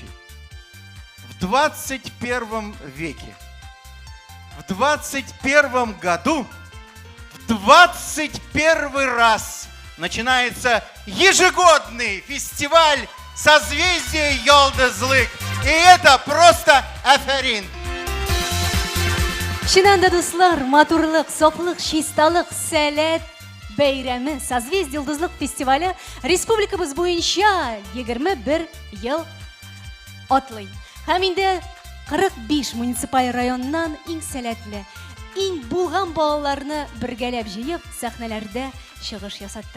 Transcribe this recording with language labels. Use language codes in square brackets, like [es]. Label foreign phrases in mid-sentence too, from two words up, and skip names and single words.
[ru] В 21 веке, в 21 году, в 21 раз начинается ежегодный фестиваль «Созвездие Йолдызлык». И это просто афарин. [tt] Шынанда дуслар, матурлык, соклык, чисталык, сәләт бәйрәме Созвездие Йолдызлык фестивале республикабыз буенча 21 ел атлый. Һәм инде 45 муниципаль районнан иң сәләтле, иң булган балаларны бергәләп җыеп сәхнәләрдә чыгыш ясаттыра.